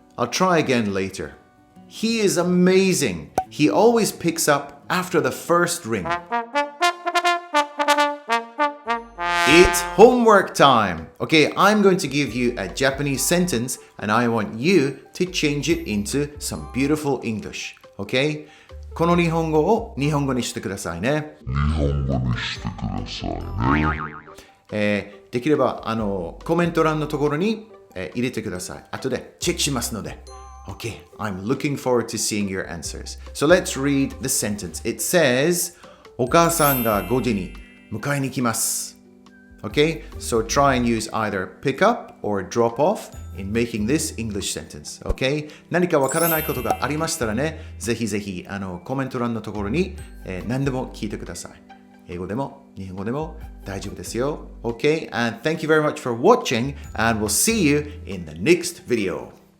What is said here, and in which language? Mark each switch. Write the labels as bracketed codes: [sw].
[en] I'll try again later. He is amazing. He always picks up after the first ring. It's homework time. Okay, I'm going to give you a Japanese sentence and I want you to change it into some beautiful English. Okay? [ja] この日本語を日本語にしてくださいね。日本語にしてくださいね。できればコメント欄のところに、入れてください。後でチェックしますので。 [en] Okay, I'm looking forward to seeing your answers. So let's read the sentence. It says, [ja] お母さんが5時に迎えに来ます。 [en] Okay, so try and use either pick up or drop off in making this English sentence. [ja] Okay, 何かわからないことがありましたらね、ぜひぜひコメント欄のところに、何でも聞いてください。英語でも日本語でも大丈夫ですよ。 [en] Okay, and thank you very much for watching and we'll see you in the next video.